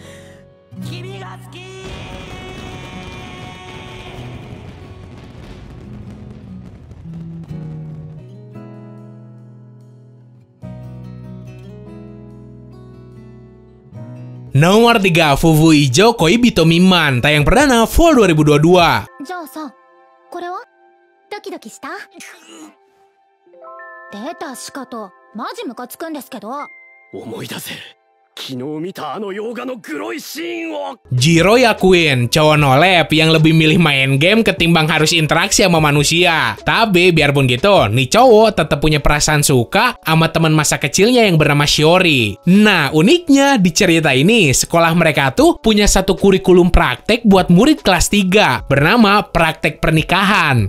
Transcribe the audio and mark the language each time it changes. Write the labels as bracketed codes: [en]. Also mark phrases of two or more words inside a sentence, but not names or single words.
[id] Nomor 3, Fufu Ijo Koibito Miman, tayang perdana Fall 2022. [ja] じゃあさ、これはドキドキした？出たシカト、マジムカつくんですけど。思い出せ。昨日見たあの洋画のグロいシーンを。 [id] Jiro yakuin, cowok nolep yang lebih milih main game ketimbang harus interaksi sama manusia. Tapi biarpun gitu, nih cowok tetap punya perasaan suka sama teman masa kecilnya yang bernama Shiori. Nah, uniknya di cerita ini, sekolah mereka tuh punya satu kurikulum praktek buat murid kelas 3 bernama praktek pernikahan.